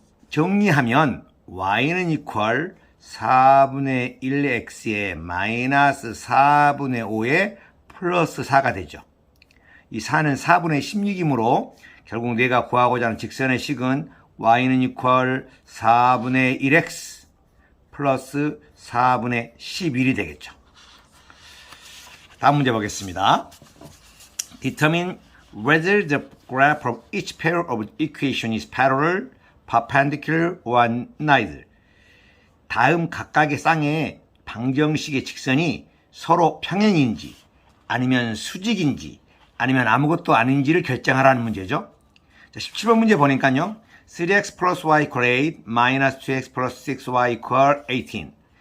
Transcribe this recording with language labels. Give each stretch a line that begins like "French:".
Korean: 정리하면 y는 이퀄 4분의 1x에 마이너스 4분의 5에 플러스 4가 되죠. 이 4는 4분의 16이므로 결국 내가 구하고자 하는 직선의 식은 y는 이퀄 4분의 1x 플러스 4분의 11이 되겠죠. 다음 문제 보겠습니다.
English: Determine whether the graph of each pair of equation is parallel, perpendicular, or neither.
Korean: 다음 각각의 쌍의 방정식의 직선이 서로 평행인지 아니면 수직인지 아니면 아무것도 아닌지를 결정하라는 문제죠. 자, 17번 문제 보니까요.
English: 3x plus y equal 8, minus 2x plus 6y equal 18.